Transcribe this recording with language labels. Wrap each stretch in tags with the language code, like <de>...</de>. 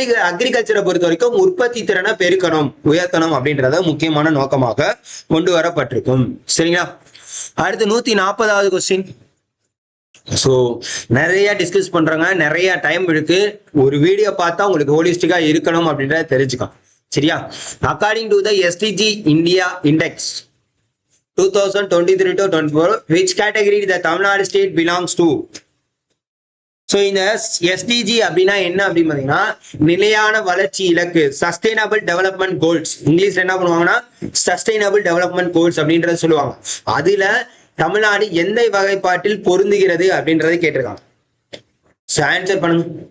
<ta>அக்ரிகல்ச்சரை பொறுத்த வரைக்கும் உற்பத்தி திறனை பெருக்கணும், உயர்த்தணும் அப்படின்றத முக்கியமான நோக்கமாக கொண்டு வரப்பட்டிருக்கும். சரிங்களா, அடுத்து 140வது கொஸ்டின். ஸோ நிறைய டிஸ்கஸ் பண்றாங்க, நிறைய டைம் இருக்கு. ஒரு வீடியோ பார்த்தா உங்களுக்கு ஹோலிஸ்டிக்கா இருக்கணும் அப்படின்றத தெரிஞ்சுக்கலாம். சரியா,</ta> <en>According to the SDG India index 2023-24, which category the Tamil Nadu state belongs to?</en> <ta>So இந்த எஸ்டிஜி அப்படின்னா என்ன அப்படின்னு பாத்தீங்கன்னா, நிலையான வளர்ச்சி இலக்கு, சஸ்டைனபிள் டெவலப்மெண்ட் கோல்ஸ். இங்கிலீஷ்ல என்ன பண்ணுவாங்கன்னா சஸ்டைனபிள் டெவலப்மெண்ட் கோல்ஸ் அப்படின்றத சொல்லுவாங்க. அதுல தமிழ்நாடு எந்த வகைப்பாட்டில் பொருந்துகிறது அப்படின்றதை கேட்டிருக்காங்க. ஆன்சர் பண்ணுங்க.</ta>